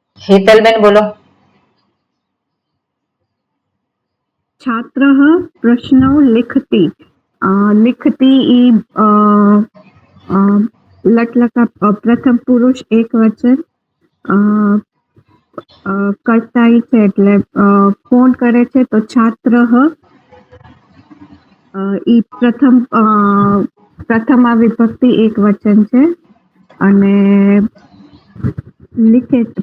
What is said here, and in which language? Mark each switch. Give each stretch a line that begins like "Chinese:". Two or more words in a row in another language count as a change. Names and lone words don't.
Gujarati: હેતલબેન બોલો.
Sanskrit: छात्रः प्रश्नौ लिखति लिखति लट्लकार प्रथम पुरुष एक वचन
Gujarati: કરતા છે એટલે કોણ કરે છે તો છાત્રઃ ઈ પ્રથમા વિભક્તિ એક વચન છે અને लिखे